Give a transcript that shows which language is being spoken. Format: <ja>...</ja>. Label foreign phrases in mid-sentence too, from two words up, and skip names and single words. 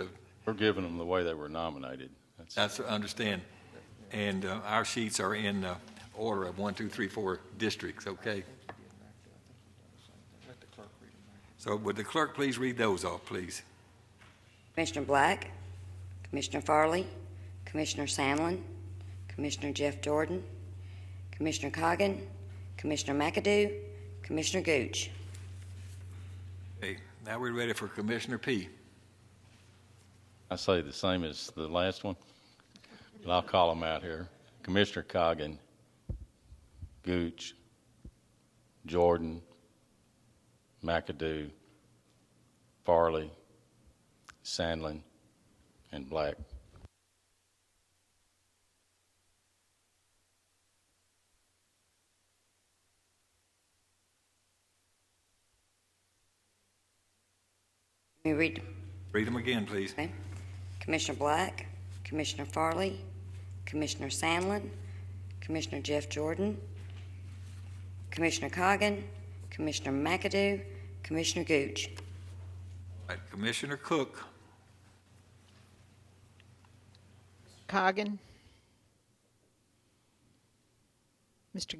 <en>We're giving them the way they were nominated. That's I understand. And our sheets are in order of 1, 2, 3, 4 districts, okay? So would the clerk please read those off, please? Commissioner Black, Commissioner Farley, Commissioner Sandlin, Commissioner Jeff Jordan, Commissioner Coggin, Commissioner McAdoo, Commissioner Gooch. Okay, now we're ready for Commissioner P. I say the same as the last one, but I'll call them out here. Commissioner Coggin, Gooch, Jordan, McAdoo, Farley, Sandlin, and Black. Let me read. Read them again, please. Okay. Commissioner Black, Commissioner Farley, Commissioner Sandlin, Commissioner Jeff Jordan, Commissioner Coggin, Commissioner McAdoo, Commissioner Gooch. All right, Commissioner Cook. Coggin, Mr.</en>